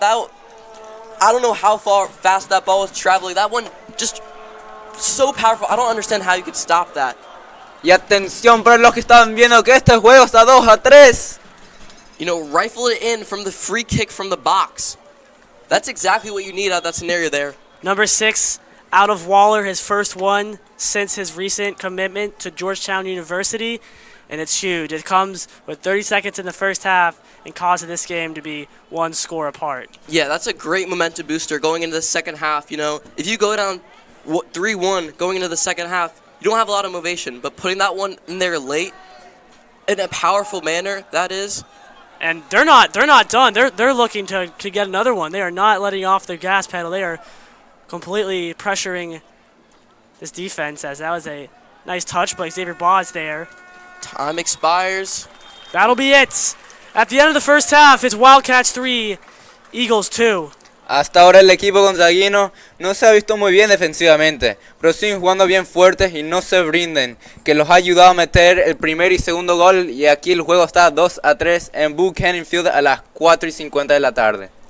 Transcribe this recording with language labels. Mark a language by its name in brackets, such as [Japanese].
[English] I don't know how fast that ball was traveling. That one just so powerful. I don't understand how you could stop that. [Spanish] Y atención para los que estaban viendo que este juego está 2-3. [English] You know, rifle it in from the free kick from the box. That's exactly what you need out of that scenario there. Number 6, out of Waller, his first one since his recent commitment to Georgetown University, and it's huge. It comes with 30 seconds in the first half and causes this game to be one score apart. Yeah, that's a great momentum booster going into the second half. You know, if you go down 3-1 going into the second half, you don't have a lot of motivation, but putting that one in there late in a powerful manner, that is. And they're not done. They're looking to get another one. They are not letting off their gas pedal. They are completely pressuring this defense, as that was a nice touch by Xavier Baugh's there. Time expires. That'll be it. At the end of the first half, it's Wildcats 3, Eagles 2. [Spanish] Hasta ahora el equipo gonzaguino no se ha visto muy bien defensivamente, pero siguen jugando bien fuertes y no se brinden, que los ha ayudado a meter el primer y segundo gol, y aquí el juego está 2-3 en Buchanan Field a las 4:50 de la tarde.